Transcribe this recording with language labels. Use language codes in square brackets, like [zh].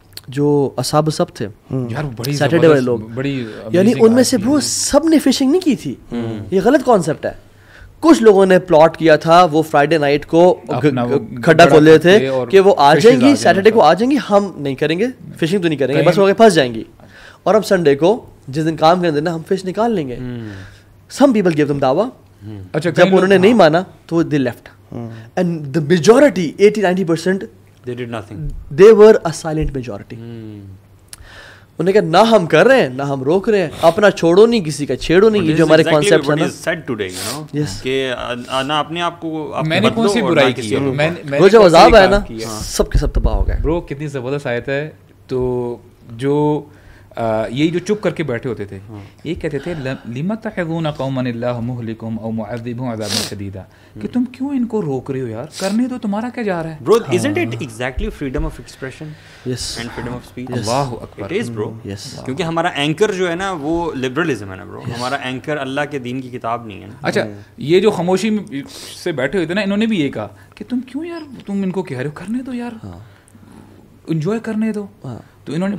[ur] جو اصحاب سبت تھے سیٹرڈے والے لوگ, یعنی ان میں سے وہ سب نے فشنگ نہیں کی تھی. یہ غلط کانسیپٹ ہے. کچھ لوگوں نے پلاٹ کیا تھا, وہ فرائیڈے نائٹ کو کھڈا کھول رہے تھے کہ وہ آ جائیں گی, سیٹرڈے کو آ جائیں گی, ہم نہیں کریں گے فشنگ, تو نہیں کریں گے, بس وہ پھنس جائیں گی, اور اب سنڈے کو جس دن کام کرنے دینا ہم فش نکال لیں گے. [en] some people give them دعویٰ, [ur] جب انہوں نے نہیں مانا تو [en] They left, and the majority 80-90% they did nothing, they were a silent majority. [ur] انہوں نے کہا نہ ہم کر رہے ہیں نہ ہم روک رہے ہیں, اپنا چھوڑو نہیں, کسی کا چھیڑو نہیں. یہ جو ہمارے کانسیپٹ ہے نا [en] said today, you know, [ur] کہ نہ اپنے آپ کو میں نے کون سی برائی کی ہے, وہ جب عذاب آیا نا سب کے سب تباہ ہو گئے. برو کتنی زبردست آیت ہے. تو جو یہی جو چپ کر کے بیٹھے ہوتے تھے یہ کہتے تھے [ar] لِمَ تَعِظُونَ قَوْمًا اللَّهُ مُهْلِكُهُمْ أَوْ مُعَذِّبُهُمْ عَذَابًا شَدِيدًا, [ur] کہ تم کیوں ان کو روک رہے ہو یار, کرنے دو, تمہارا کیا جا رہا ہے. [en] Bro, isn't it exactly freedom of expression yes and freedom of speech? [ur] Allah Akbar. [en] It is, bro. yes, [ur] کیونکہ ہمارا اینکر جو ہے نا وہ لبرلزم ہے نا برو, ہمارا اینکر اللہ کے دین کی کتاب نہیں ہے نا. اچھا یہ جو خاموشی سے بیٹھے ہوئے تھے نا, انہوں نے بھی یہ کہا کہ تم کیوں یار, تم ان کو کہہ رہے ہو, کرنے دو یار, انجوائے کرنے دو. تو انہوں نے